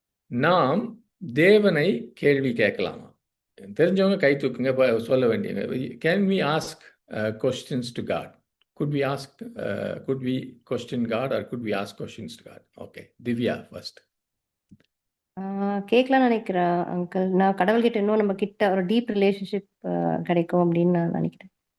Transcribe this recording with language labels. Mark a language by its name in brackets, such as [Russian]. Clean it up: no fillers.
[Tamil] நாம் தேவனை கேள்வி கேட்கலாமா? தெரிஞ்சவங்க கை தூக்குங்க, சொல்ல வேண்டியது. [English] Can we ask questions to God? Could we question God or could we ask questions to God? Okay, Divya first. [Tamil] கேட்கலாம் நினைக்கிறேன் அங்கிள். நான் கடவுள்கிட்ட இன்னும் நம்ம கிட்ட ஒரு [English] deep relationship [Tamil] கிடைக்கும் அப்படின்னு நான் நினைக்கிறேன்.